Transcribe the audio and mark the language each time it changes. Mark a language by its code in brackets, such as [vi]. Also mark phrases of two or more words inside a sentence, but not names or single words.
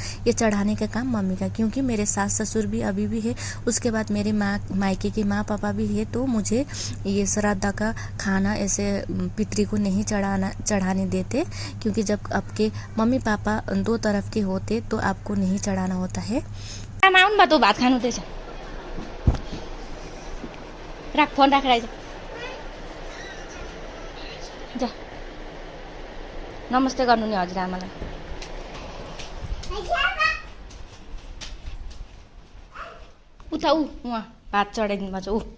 [hi] ये चढ़ाने का काम मम्मी का, क्योंकि मेरे सास ससुर भी अभी भी है। उसके बाद मेरे मायके की माँ पापा भी है। तो मुझे ये श्राद्ध का खाना ऐसे पितरी को नहीं चढ़ाने देते, क्योंकि जब आपके मम्मी पापा 2 तरफ के होते तो आपको नहीं चढ़ाना होता है। [ne] तँ भात खानु हुँदैछ, राख फोन राखेर आइज। जा नमस्ते गर्नु नि हजुरआमालाई। उता उहाँ भात चढाइदिनु भएको छ।